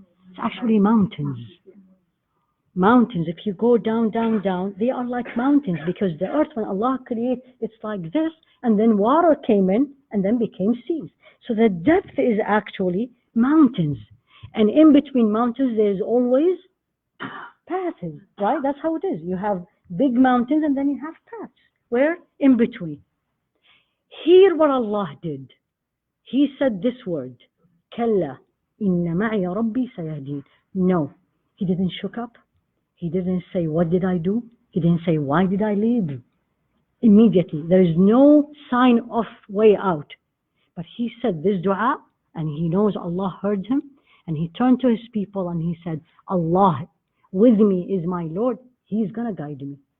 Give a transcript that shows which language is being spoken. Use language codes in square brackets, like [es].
[en] It's actually mountains. Mountains, if you go down, down, down, they are like mountains, because the earth, when Allah created, it's like this, and then water came in and then became seas. So the depth is actually mountains. And in between mountains, there's always paths, right? That's how it is. You have big mountains and then you have paths. Where? In between. Hear what Allah did. He said this word, [ar] كَلَّا إِنَّ مَعِيَ رَبِّي سَيَهْدِينِ. [en] No, he didn't shook up. He didn't say, what did I do? He didn't say, why did I leave? Immediately, there is no sign of way out. But he said this dua, and he knows Allah heard him, and he turned to his people and he said, Allah with me is my Lord. He's going to guide me.